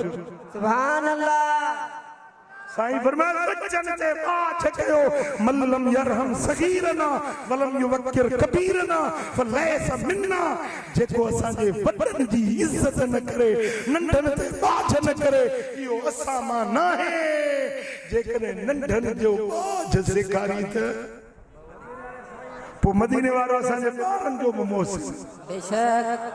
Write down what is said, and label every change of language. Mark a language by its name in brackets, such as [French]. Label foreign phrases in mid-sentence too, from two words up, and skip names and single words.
[Arabic] سبحان الله [Sindhi] साईं फरमाया बच्चन ते बाछ कयो [Arabic] من لم يرحم صغيرنا ولم يوقر كبيرنا فليس منا [Sindhi] जेको असांजे वॾनि जी इज्जत न करे नंढनि ते बाछ न करे इहो असां मां न आहे जेकॾहिं नंढनि जो बाछ सेखारी त पोइ मदीने वारो असांजे ॿारनि जो बि मोस बेशक